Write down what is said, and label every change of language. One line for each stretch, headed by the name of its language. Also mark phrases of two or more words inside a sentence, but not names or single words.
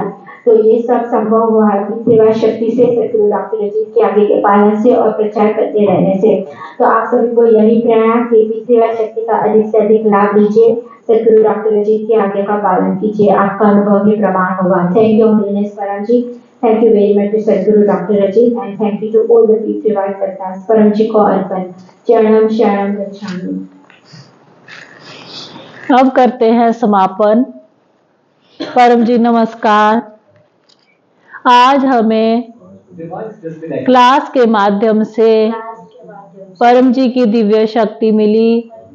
Hindi: तो ये सब संभव हुआ है P3Y शक्ति से, सदगुरु डॉक्टर अजीत के आगे के पालन से और प्रचार करते रहने से। तो आप सभी को यही प्रेरणा कि P3Y शक्ति का अधिक से अधिक लाभ लीजिए, सदगुरु डॉक्टर अजीत के आगे का पालन कीजिए, आपका अनुभव भी प्रमाण होगा।
English: Thank you Holiness Param ji. Thank you very much to Sadguru Doctor Ajit and thank you to all the P3Y kartas.
Hindi: परम जी को अर्पण।
Sanskrit: चरणम शरणम गच्छामि।
Hindi: अब करते हैं समापन। परम जी नमस्कार। आज हमें क्लास के माध्यम से परम जी की दिव्य शक्ति मिली।